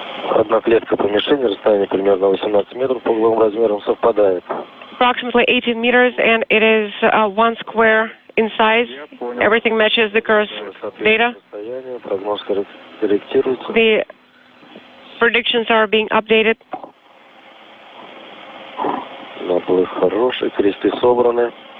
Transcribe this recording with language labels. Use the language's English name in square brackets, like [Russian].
[Russian] Одна клетка помещения, расстояние примерно 18 метров, по угловым размерам совпадает. [English] Approximately 18 meters, and it is 1 square in size. Everything matches the course data. [Russian] Прогноз корректируется. [English] The predictions are being updated. [Russian] Наплыв хороший, кресты собраны.